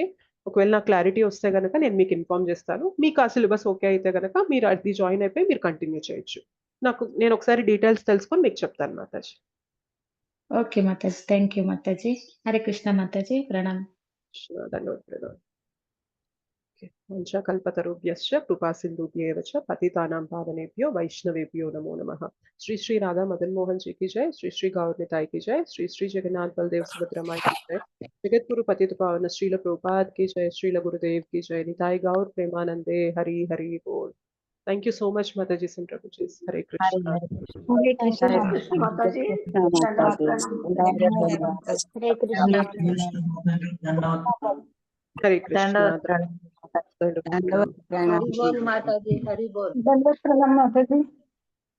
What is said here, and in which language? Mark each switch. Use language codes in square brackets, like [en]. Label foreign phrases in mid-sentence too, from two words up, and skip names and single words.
[te] ఒకవేళ నాకు క్లారిటీ వస్తే గనక నేను మీకు ఇన్ఫార్మ్ చేస్తాను. మీకు ఆ సిలబస్ ఓకే అయితే గనక మీరు అది జాయిన్ అయిపోయి మీరు కంటిన్యూ చేయొచ్చు. నేను ఒకసారి డీటెయిల్స్ తెలుసుకొని మీకు చెప్తాను మాతాజీ. ఓకే మాతాజీ. [en] thank you [te] మాతాజీ. హరే కృష్ణ మాతాజీ. ప్రణామ్. [sa] ధన్యవాదాలు. వంశాకల్పతరుభ్యశ్చ కృపాసింధుభ్యేవ చ పతితానాం పావనేభ్యో వైష్ణవేభ్యో నమో నమః. [hi] శ్రీ శ్రీ రాधा मदन मोहन जी की जय, श्री श्री गौर निताई की जय, श्री श्री जगन्नाथ बलदेव सुभद्रा माई की जय, जगत गुरु पतित पावन श्रील प्रभुपाद की जय, श्रील गुरुदेव की जय, निताई गौर प्रेमानंदे हरि हरि बोल. [en] Thank you so much Mataji Sim Prabhu ji. Hare Krishna. [te] హరే కృష్ణ హరే కృష్ణ మాతాజీ. ధన్యవాదాలు. హరే కృష్ణ Hare Krishna. హరి బోల్ మాతాజీ, హరి బోల్. ధన్యవాదాలు మాతాజీ.